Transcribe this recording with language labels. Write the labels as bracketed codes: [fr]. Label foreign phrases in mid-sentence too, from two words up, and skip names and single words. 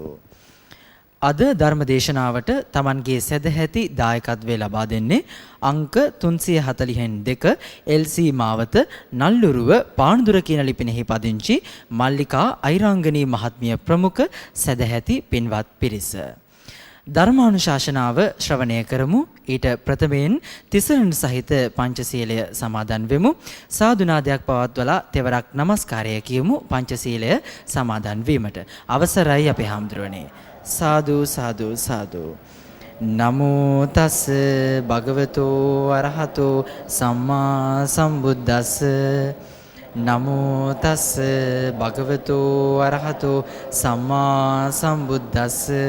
[si] අද ධර්ම දේශනාවට තමන්ගේ සදැහැති දායකත්වය ලබා දෙන්නේ අංක 342 LC මාවත නල්ලුරුව පාණ්දුර කියන ලිපිනෙහි පදිංචි මල්ලිකා අයිරාංගනී මහත්මිය ප්‍රමුඛ සදැහැති පින්වත් පිරිස. ධර්මානුශාසනාව ශ්‍රවණය කරමු. ඊට ප්‍රථමයෙන් තිසරණ සහිත පංචශීලය සමාදන් වෙමු. සාදුනාදයක් පවත්වලා තෙවරක් නමස්කාරය කියමු පංචශීලය සමාදන් වීමට. අවසරයි අපේ හාමුදුරුවනේ. සාදු සාදු සාදු. [pi] නමෝ තස් භගවතෝ අරහතෝ සම්මා සම්බුද්දස්ස. නමෝ තස් භගවතෝ අරහතෝ සම්මා සම්බුද්දස්ස.